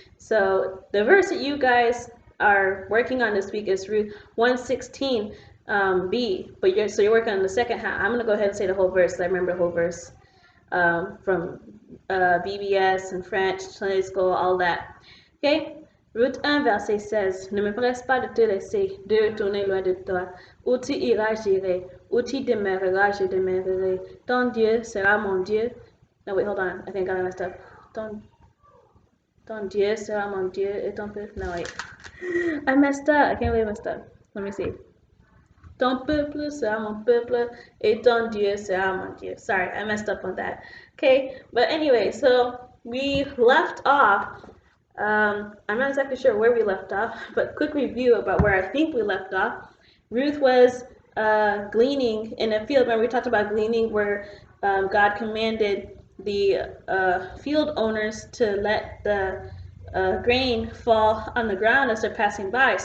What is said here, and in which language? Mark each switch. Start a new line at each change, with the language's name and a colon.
English: So the verse that you guys are working on this week is Ruth 1:16 B. But you're working on the second half. I'm gonna go ahead and say the whole verse. I remember the whole verse from BBS and French, Sunday school, all that. Okay?
French: Ruth 1, verset 16. Ne me presse pas de te laisser, de retourner loin de toi. Où tu iras, j'irai. Où tu demeureras, je demeurerai. Ton Dieu sera mon Dieu.
English: No, wait, hold on. I think I messed up.
French: Ton Dieu sera mon Dieu. Et ton peuple.
English: No, wait. I messed up. I can't believe I messed up. Let me see.
French: Ton peuple sera mon peuple, et ton Dieu sera mon Dieu.
English: Sorry, I messed up on that. Okay, but anyway, so we left off. I'm not exactly sure where we left off, but quick review about where I think we left off. Ruth was gleaning in a field. Remember we talked about gleaning where God commanded the field owners to let the grain fall on the ground as they're passing by.